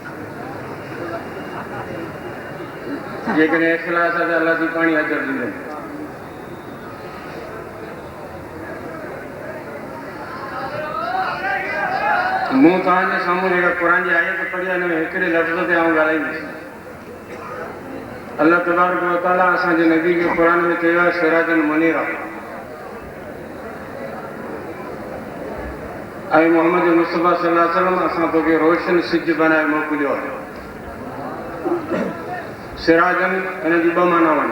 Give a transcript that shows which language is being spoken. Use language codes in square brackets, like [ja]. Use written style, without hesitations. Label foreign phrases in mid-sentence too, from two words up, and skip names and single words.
[sd] जेकॾहिं इख़लास आहे त अलाह जी पाणी अजर ॾींदुमि। मूं तव्हांजे साम्हूं जेका क़ुरान जी आयत पढ़ी आहे, हिन में हिकिड़े लफ़्ज़ ते आउं ॻाल्हाईंदुसि। [ar] الله تبارك وتعالى [sd] असांजे नबी खे क़ुरान में चयो आहे [ar] سراجا منيرا. [sd] ऐं मोहम्मद मुस्तफ़ा [ar] صلى الله عليه وسلم [sd] असां तोखे रोशन सिज बनाए मोकिलियो आहे। सिराजन हिन जी ॿ मानाऊं आहिनि।